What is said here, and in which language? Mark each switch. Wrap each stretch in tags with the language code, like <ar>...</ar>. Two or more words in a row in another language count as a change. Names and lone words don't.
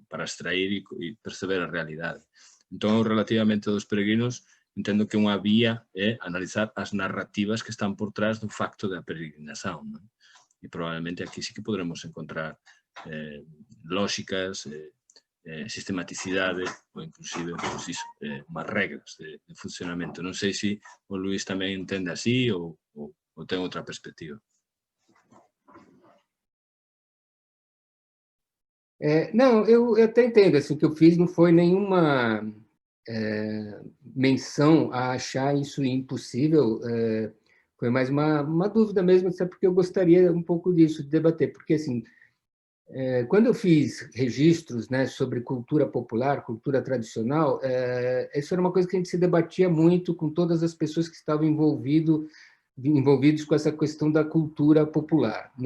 <gl>Para extrair e perceber a realidade. Entón, relativamente aos peregrinos, entendo que unha vía é analizar as narrativas que están por trás do facto da peregrinación. Non? E probablemente aquí sí que podremos encontrar lógicas, sistematicidade ou inclusive pues iso, unhas regras de funcionamento. Non sei se o Luís tamén entende así ou ten outra perspectiva.</gl> <pt>Não, eu até entendo, assim, o que eu fiz não foi nenhuma menção a achar isso impossível, foi mais uma dúvida mesmo, até porque eu gostaria um pouco disso, de debater, porque, assim, quando eu fiz registros, né, sobre cultura popular, cultura tradicional, isso era uma coisa que a gente se debatia muito com todas as pessoas que estavam envolvidos com essa questão da cultura popular, né?</pt>